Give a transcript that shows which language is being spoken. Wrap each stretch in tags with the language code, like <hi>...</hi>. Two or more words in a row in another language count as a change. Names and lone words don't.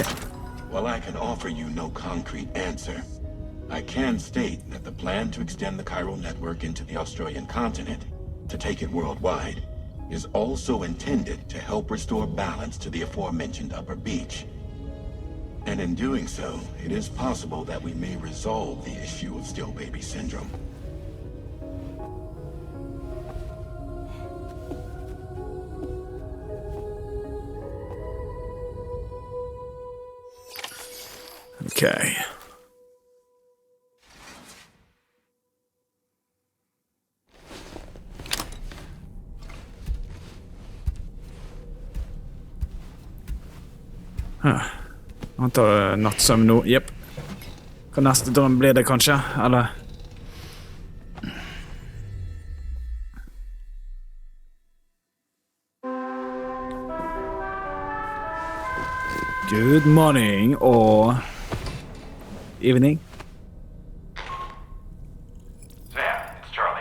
<en>While I can offer you no concrete answer, I can state that the plan to extend the chiral network into the Australian continent, to take it worldwide, is also intended to help restore balance to the aforementioned upper beach. And in doing so, it is possible that we may resolve the issue of still baby syndrome. Okay.</en> <no>Antar nattsøvn nå. Jep. Hva neste drøm blir det kanskje? Eller?</no> <en>Good morning or evening. Sam, it's Charlie.</en>